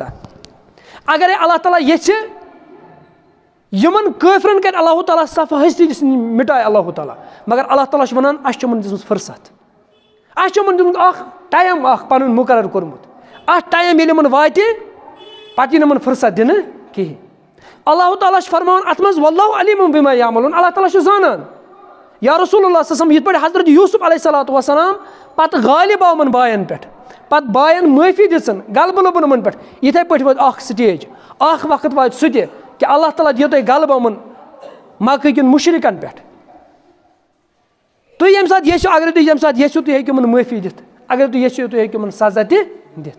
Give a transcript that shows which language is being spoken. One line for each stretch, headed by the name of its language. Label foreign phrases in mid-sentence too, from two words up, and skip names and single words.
Kashmiri: اگرے اللہ تعالیٰ یژھِ یِمن کٲفرن کرِ اللہ تعالیٰ صفہٕ ہستی مٹایہِ اللہ تعالیٰ، مگر اللہ تعالیٰ چھُ ونان اسہِ چھُ یِمن دِژمٕژ فرست، اسہِ چھُ یِمن دیُتمُت اکھ ٹایم اکھ پنُن مُقرر کوٚرمُت. اتھ ٹایم ییٚلہِ یِمن واتہِ پتہٕ یی نہٕ یِمن فرست دِنہٕ کِہینۍ. اللہ تعالیٰ چھُ فرماوان اتھ منٛز
Arabic: واللہ علیٖمٌ بما یعملوٗن.
Kashmiri: اللہ تعالیٰ چھُ زانان. یا رسول اللہ
Arabic: صلی اللہ علیہ وسلم
Kashmiri: یِتھ پٲٹھۍ حضرت یوٗسف
Arabic: علیہ الصلوۃ والسلام
Kashmiri: پتہٕ غالب آو یِمن باین پٮ۪ٹھ، پتہٕ باین معٲفی دِژن، غلبہٕ لوٚبُن یِمن پٮ۪ٹھ. یِتھے پٲٹھۍ ووت اکھ سٹیج، اکھ وقت واتہِ سُہ تہِ کہِ اللہ تعالیٰ دِیو تۄہہِ غلبہٕ یِمن مکہٕ کٮ۪ن مُشرِکن پٮ۪ٹھ. تُہۍ ییٚمہِ ساتہٕ یژھِو، اگر تُہۍ ییٚمہِ ساتہٕ یژھِو تُہۍ ہیٚکِو یِمن معٲفی دِتھ، اگر تُہۍ یژھِو تُہۍ ہیٚکِو یِمن سزا تہِ دِتھ.